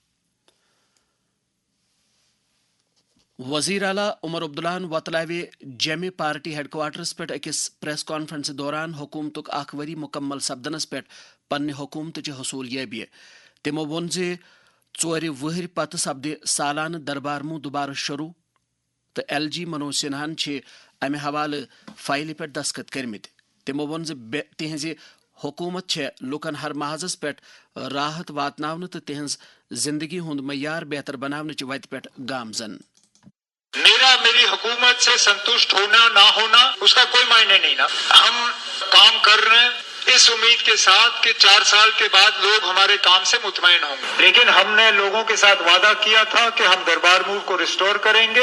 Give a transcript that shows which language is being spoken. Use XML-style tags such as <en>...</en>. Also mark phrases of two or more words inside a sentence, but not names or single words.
<ks>وزیر اعلیٰ عمر عبداللہ وتلو جمع</ks> <en>party headquarters</en> <ks>پہ اکس</ks> <en>press conference</en> <ks>دوران حکومتک اخ وری مکمل سپدنس پہ پنہ حکومت حصولیابی. تمو وون ژور وہر پتہ سپدِ سالانہ دربارمو دوبارہ شروع تو ایل جی منوج سنہان امہ حوالہ فائلہ پہ دستخط کرمت. تمو وون تہذ حکومت لکن ہر محاذس پہ راحت واتناون تو تہذ زندگی ہند معیار بہتر بناونچ وتہ پہ گامزن.</ks> <ur>میری حکومت سے سنتشٹ ہونا نہ ہونا اس کا کوئی معنی نہیں نا. ہم کام کر رہے ہیں اس امید کے ساتھ کہ 4 سال کے بعد لوگ ہمارے کام سے مطمئن ہوں گے. لیکن ہم نے لوگوں کے ساتھ وعدہ کیا تھا کہ ہم دربار مور کو ریسٹور کریں گے.</ur>